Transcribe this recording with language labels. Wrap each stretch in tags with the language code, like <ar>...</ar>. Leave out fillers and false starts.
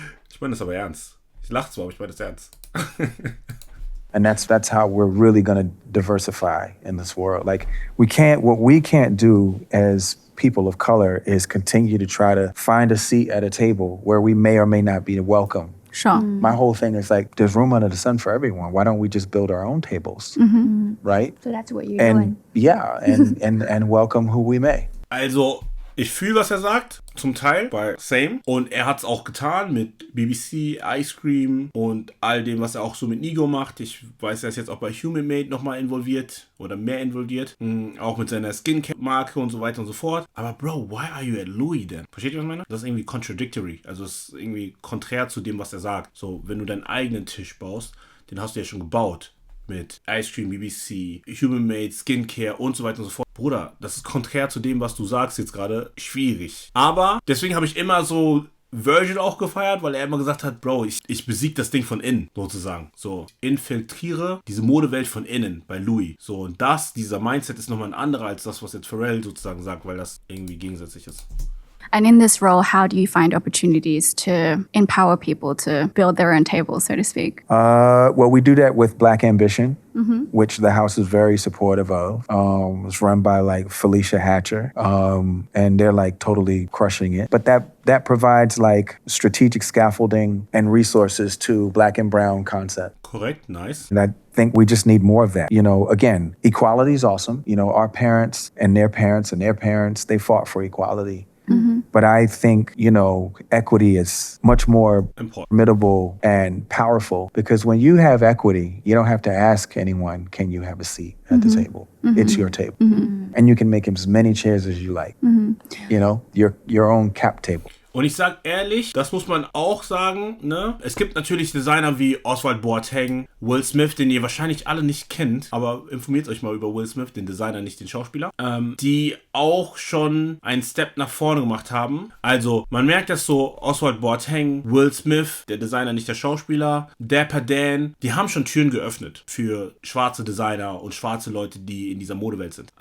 <de>Ich meine das aber ernst. Ich lache zwar, aber ich meine das ernst.</de> <en>And that's how we're really going to diversify in this world. Like, what we can't do as people of color is continue to try to find a seat at a table where we may or may not be welcome. Sure. My whole thing is like, there's room under the sun for everyone. Why don't we just build our own tables, right? So that's what you're doing. And yeah, and welcome who we may.</en> <de>Also, ich fühle, was er sagt, zum Teil bei Same. Und er hat es auch getan mit BBC, Ice Cream und all dem, was er auch so mit Nigo macht. Ich weiß, er ist jetzt auch bei Human Made nochmal involviert oder mehr involviert. Auch mit seiner Skincare-Marke und so weiter und so fort. Aber</de> <en>Bro, why are you at Louis</en> <de>denn? Versteht ihr, was ich meine? Das ist irgendwie contradictory. Also es ist irgendwie konträr zu dem, was er sagt. So, wenn du deinen eigenen Tisch baust, den hast du ja schon gebaut. Mit Ice Cream, BBC, Human Made, Skincare und so weiter und so fort. Bruder, das ist konträr zu dem, was du sagst jetzt gerade, schwierig. Aber deswegen habe ich immer so Virgil auch gefeiert, weil er immer gesagt hat, Bro, ich besiege das Ding von innen, sozusagen. So, infiltriere diese Modewelt von innen bei Louis. So, und dieser Mindset ist nochmal ein anderer als das, was jetzt Pharrell sozusagen sagt, weil das irgendwie gegensätzlich ist.</de> <en>And in this role, how do you find opportunities to empower people to build their own table, so to speak? Well, we do that with Black Ambition, which the house is very supportive of. It's run by like Felicia Hatcher, and they're like totally crushing it. But that provides like strategic scaffolding and resources to Black and Brown concept.</en> <de>Korrekt, nice.</de> <en>And I think we just need more of that. You know, again, equality is awesome. You know, our parents and their parents and their parents, they fought for equality. But I think, you know, equity is much more formidable and powerful because when you have equity, you don't have to ask anyone, can you have a seat at the table? It's your table. And you can make as many chairs as you like. You know, your own cap table.</en> <de>Und ich sag ehrlich, das muss man auch sagen, ne? Es gibt natürlich Designer wie Oswald Boateng, Will Smith, den ihr wahrscheinlich alle nicht kennt, aber informiert euch mal über Will Smith, den Designer, nicht den Schauspieler, die auch schon einen Step nach vorne gemacht haben. Also, man merkt das so, Oswald Boateng, Will Smith, der Designer, nicht der Schauspieler, Dapper Dan, die haben schon Türen geöffnet für schwarze Designer und schwarze Leute, die in dieser Modewelt sind.</de>